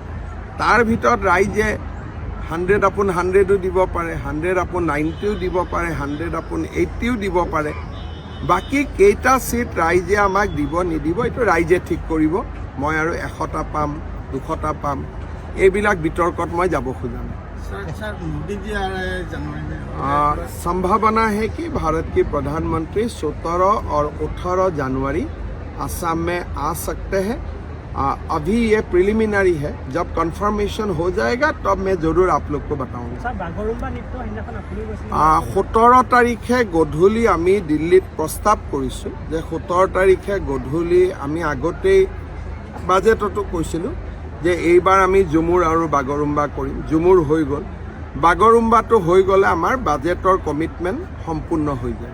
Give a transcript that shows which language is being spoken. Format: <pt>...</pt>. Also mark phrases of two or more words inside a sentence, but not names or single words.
<as>তাৰ ভিতৰত ৰাইজে 100/100ও দিব পাৰে, 100/90ও দিব পাৰে, 100/80ও দিব পাৰে। বাকী কেইটা চিট ৰাইজে আমাক দিব নিদিব এইটো ৰাইজে ঠিক কৰিব। মই আৰু 100টা পাম, 200টা পাম, এইবিলাক বিতৰ্কত মই যাব খোজা নাই।</as> <hi>सर मोदी जी आ रहे हैं जनवरी में संभावना है कि भारत के प्रधानमंत्री 17 और 18 जनवरी असम में आ सकते हैं। अभी ये प्रिलिमिनरी है, जब कंफर्मेशन हो जाएगा तब मैं जरूर आप लोग को बताऊंगा।</hi> <as>17 তাৰিখে গধূলি আমি দিল্লীত প্ৰস্তাৱ কৰিছোঁ যে 17 তাৰিখে গধূলি আমি আগতেই বাজেটতো কৈছিলোঁ যে এইবাৰ আমি ঝুমুৰ আৰু বাগৰুম্বা কৰিম। ঝুমুৰ হৈ গ'ল, বাগৰুম্বাটো হৈ গ'লে আমাৰ</as> <en>budgetৰ commitment</en> <as>সম্পূৰ্ণ হৈ যায়।</as>